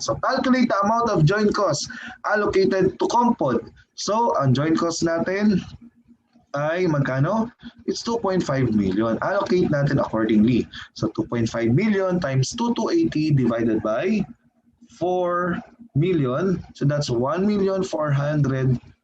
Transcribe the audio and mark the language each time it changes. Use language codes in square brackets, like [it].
[en] So calculate the amount of joint cost allocated to compod. [tl] So ang joint cost natin ay magkano? [en] It's 2.5 million. Allocate natin accordingly. So 2.5 million times 2,280 divided by 4 million. So that's 1,425,000.